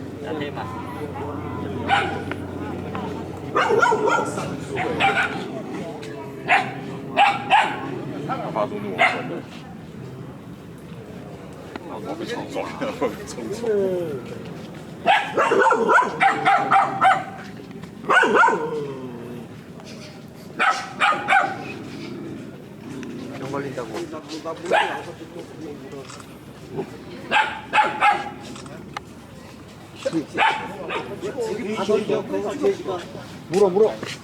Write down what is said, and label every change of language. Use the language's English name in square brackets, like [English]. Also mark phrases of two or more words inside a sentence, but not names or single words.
[Vietnamese] thêm à? [Chinese] 发出怒吼声。我被冲撞了，我被冲撞了。 [Korean] 병 걸린다고. 물어 물어.